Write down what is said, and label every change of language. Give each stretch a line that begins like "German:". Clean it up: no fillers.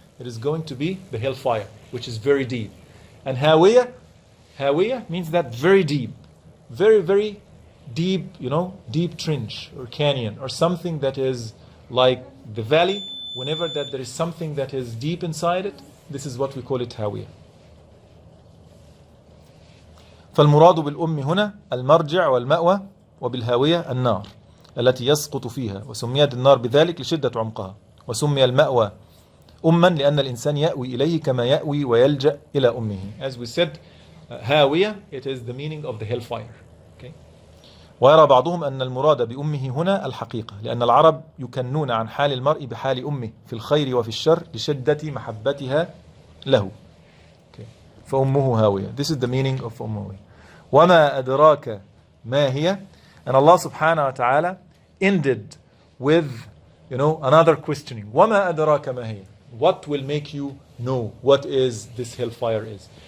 English: It is going to be the hellfire, which is very deep. And Hawiyah means that very deep, very, very deep, deep trench or canyon or something that is like the valley. Whenever that there is something that is deep inside it, this is what we call it Hawiyah.
Arabic: فالمراد بالأم هنا المرجع والمأوى وبالهاوية النار التي يسقط فيها وسميت النار بذلك لشدة عمقها وسمي المأوى أما لأن الإنسان يأوي إليه كما يأوي ويلجأ إلى أمه.
English: As we said, هاوية, it is the meaning of the hellfire. Okay.
Arabic: ويرى بعضهم أن المراد بأمه هنا الحقيقة لأن العرب يكنون عن حال المرء بحال أمه في الخير وفي الشر لشدة محبتها له. Okay. فأمه هاوية.
English: This is the meaning of أمه.
Arabic: وما أدراك ما هي.
English: And Allah subhanahu wa ta'ala ended with another questioning.
Arabic: وما أدراك ما هي.
English: What will make you know what is this hellfire is?